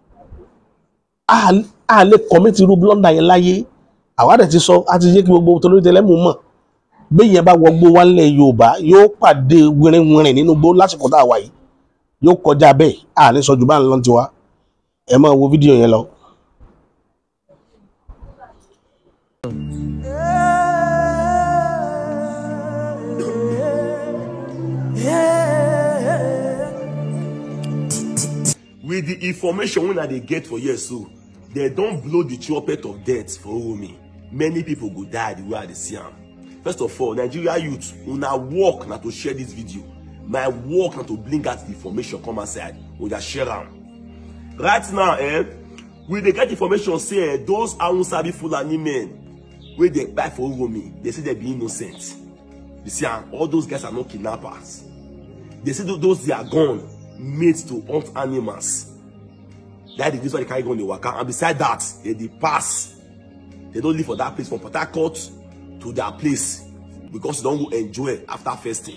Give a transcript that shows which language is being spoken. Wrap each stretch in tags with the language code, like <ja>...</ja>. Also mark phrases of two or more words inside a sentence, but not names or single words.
<yo>a lè commit irú blunder yẹn láyé àwa dẹ̀ ti sọ a ti yé kí gbogbo tolórí tẹlẹ́mù mọ̀ bẹ́ẹ̀ yẹn bá wọgbó wálẹ̀ Yorùbá yóò pàdé wìrìwìrì nínú gbó lásìkò tá a wà yìí yóò kọjá bẹ́ẹ̀ a ní sọ jù bá ń lọ tiwa ẹ máa wo fídíò yẹn lọ.</yo> <pcm>With the information wey they get for here so they don blow the trumpet of death for Uromi. Many people go die the way I dey see am. First of all, Nigeria youth, una work na to share this video. My work na to bring out the information come outside. Una share am. Right now, we dey get information say those Awusabi Fulani men wey dey buy for Uromi, they say they be innocent. You see, all those guys are not kidnappers. They say those they are gone made to hunt animals. That is why they carry gun dey waka. And beside that, they pass. They don't live for that place from Port Harcourt to their place because they don't go enjoy after fasting.</pcm>